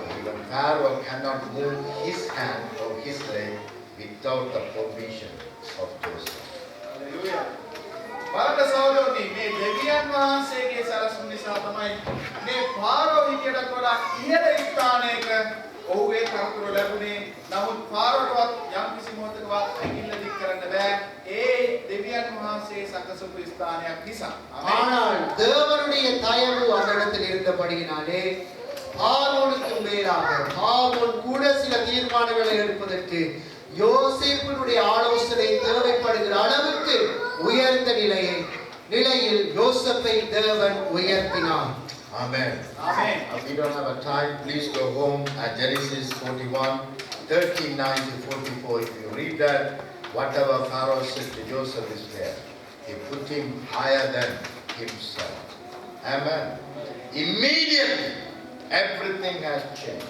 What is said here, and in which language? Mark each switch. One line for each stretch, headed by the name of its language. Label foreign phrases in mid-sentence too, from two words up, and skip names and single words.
English: Even Pharaoh cannot move his hand or his leg without the permission of Joseph. Hallelujah.
Sinhala: බලන්න සහෝදරනි මේ දෙවියන් වහන්සේගේ සලසුන් නිසා තමයි මේ ෆාරෝ හිටියටත් වඩා ඉහළ ස්ථානයක ඔහුගේ තනතුර ලැබුණේ. නමුත් ෆාරෝටවත් යම් කිසි මොහොතකවත් ඇඟිල්ල දික් කරන්න බෑ. ඒ දෙවියන් වහන්සේ සකසපු ස්ථානයක් නිසා.
Tamil: ஆனால் தேவனுடைய தயவு அந்த இடத்தில் இருந்தபடியினாலே பார்வோனுக்கு மேலாக பார்வோன் கூட சில தீர்மானங்களை எடுப்பதற்கு யோசேப்பினுடைய ஆலோசனை தேவைப்படுகிற அளவுக்கு உயர்ந்த நிலையில் யோசேப்பை தேவன் உயர்த்தினார்.
English: Amen. Amen. We don't have a time. Please go home at Genesis 41:39-44. If you read that, whatever Pharaoh said to Joseph is there. He put him higher than himself. Amen. Immediately, everything has changed.